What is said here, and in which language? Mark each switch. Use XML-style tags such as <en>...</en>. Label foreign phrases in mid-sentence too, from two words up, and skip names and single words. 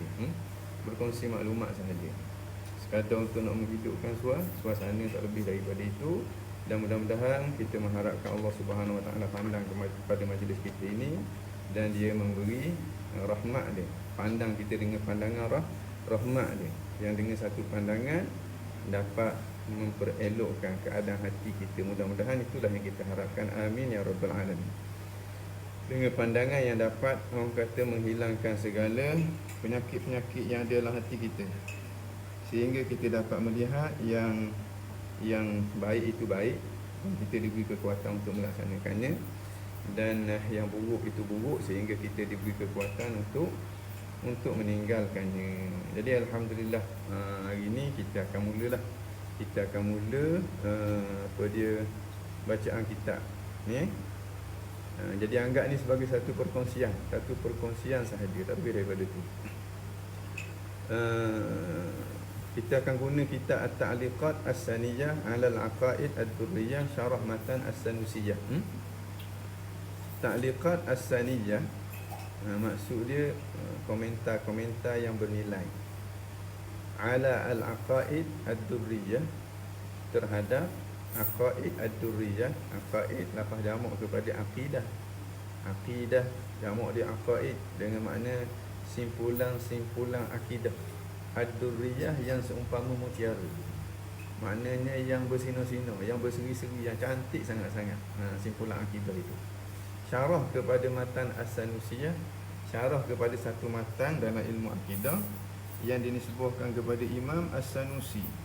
<ms>Berkongsi maklumat sahaja sekadar untuk nak menghidupkan suasana, tak lebih daripada itu. Dan mudah-mudahan kita mengharapkan Allah</ms> <ar>Subhanahu Wa Taala</ar> <ms>pandang kepada majlis kita ini dan dia memberi rahmat dia, pandang kita dengan pandangan rahmat dia, yang dengan satu pandangan dapat memperelokkan keadaan hati kita. Mudah-mudahan itulah yang kita harapkan.</ms> <ar>Amin ya rabbal alamin.</ar> <ms>Dengan pandangan yang dapat orang kata menghilangkan segala penyakit-penyakit yang ada dalam hati kita, sehingga kita dapat melihat yang baik itu baik, kita diberi kekuatan untuk melaksanakannya, dan yang buruk itu buruk, sehingga kita diberi kekuatan untuk meninggalkannya. Jadi alhamdulillah, hari ini kita akan mula bacaan kitab ni. Jadi anggap ni sebagai satu perkongsian sahaja, tak lebih daripada tu. Kita akan guna kitab At-Ta'liqat As-Saniyah 'ala Al-Aqaid Ad-Durriyah syarah matan As-Sanusiyah. Ta'liqat As-Saniyah, maksud dia komentar-komentar yang bernilai, ala al-aqaid ad-durriyah, terhadap aqaid ad-durriyah. Aqaid lafaz jamak kepada aqidah. Aqidah jamak dia aqaid, dengan makna simpulan akidah. Ad-durriyah yang seumpama mutiara, maknanya yang bersinar-sinar, yang berseri-seri, yang cantik sangat-sangat. Simpulan akidah itu. Syarah kepada matan As-Sanusiyah, syarah kepada satu matan dalam ilmu akidah yang dinisbahkan kepada Imam As-Sanusi.</ms>